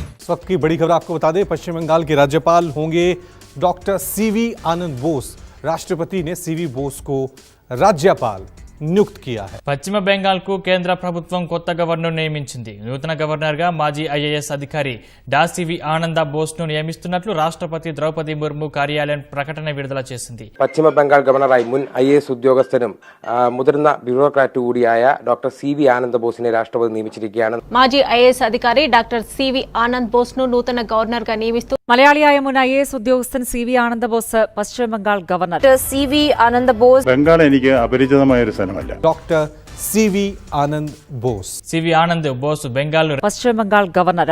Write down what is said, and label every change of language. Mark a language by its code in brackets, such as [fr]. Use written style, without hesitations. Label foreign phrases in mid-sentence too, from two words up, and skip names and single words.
[hi] वक्त की बड़ी खबर आपको बता दें, पश्चिम बंगाल के राज्यपाल होंगे डॉक्टर सीवी आनंद बोस। राष्ट्रपति ने सीवी बोस को राज्यपाल నియుక్తి किया है। [te] పశ్చిమ బెంగాల్కు కేంద్ర ప్రభుత్వం కొత్త గవర్నర్ నియమించింది. నూతన గవర్నర్గా మాజీ ఐఏఎస్ అధికారి సివి ఆనంద బోస్ను నియమిస్తున్నట్లు రాష్ట్రపతి ద్రౌపది ముర్ము కార్యాలయం ప్రకటన విడుదల చేసింది. [ml] പശ്ചിമ ബംഗാൾ ഗവർണറായി മുൻ IAS ഉദ്യോഗസ്ഥനും മുതിർന്ന ബ്യൂറോക്രാറ്റ് കൂടിയായ ഡോക്ടർ സിവി ആനന്ദ് ബോസിനെ രാഷ്ട്രപതി നിയമിച്ചിരിക്കുകയാണ്. మాజీ ఐఏఎస్ అధికారి డాక్టర్ సివి ఆనంద్ బోస్ను నూతన గవర్నర్గా నియమిస్తూ മലയാളിയായ മുൻ IAS ഉദ്യോഗസ്ഥൻ സിവി ആനന്ദ ബോസ് പശ്ചിമ ബംഗാൾ ഗവർണർ. സിവി ആനന്ദ് ബോസ് ബംഗാൾ എനിക്ക് അപരിചിതമായ ഒരു സ്ഥലമല്ല. [hi] डॉक्टर सीवी आनंद बोस। [te] సివి ఆనంద్ బోస్ బెంగాల్ పశ్చిమ బెంగాల్ గవర్నర్.